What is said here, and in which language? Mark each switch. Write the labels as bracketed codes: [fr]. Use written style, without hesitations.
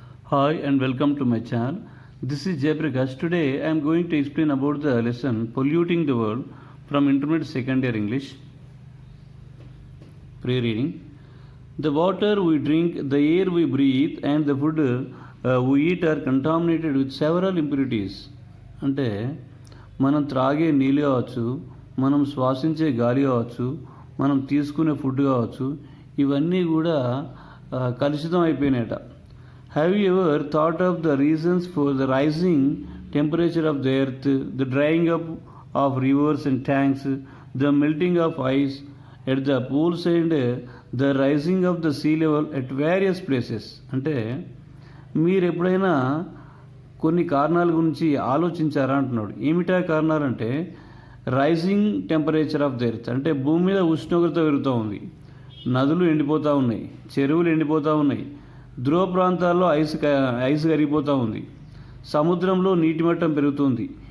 [en] Hi and welcome to my channel. This is Jayprakash. Today I am going to explain about the lesson Polluting the World from Intermediate Second Year English. Pre-reading. The water we drink, the air we breathe and the food we eat are contaminated with several impurities. [te] అంటే మనం త్రాగే నీళ్ళు కావచ్చు, మనం శ్వాసించే గాలి కావచ్చు, మనం తీసుకునే food కావచ్చు, ఇవన్నీ కూడా కలుషితం అయిపోయినాయట. [en] Have you ever thought of the reasons for the rising temperature of the earth, the drying up of rivers and tanks, the melting of ice at the poles and the rising of the sea level at various places? [te] అంటే మీరు ఎప్పుడైనా కొన్ని కారణాల గురించి ఆలోచించారా అంటున్నాడు. ఏమిటా కారణాలంటే [en] rising temperature of the earth, [te] అంటే భూమి మీద ఉష్ణోగ్రత పెరుగుతూ ఉంది, నదులు ఎండిపోతూ ఉన్నాయి, చెరువులు ఎండిపోతూ ఉన్నాయి, ధ్రువ ప్రాంతాల్లో ఐస్ కరిగిపోతూ ఉంది, సముద్రంలో నీటి మట్టం పెరుగుతుంది.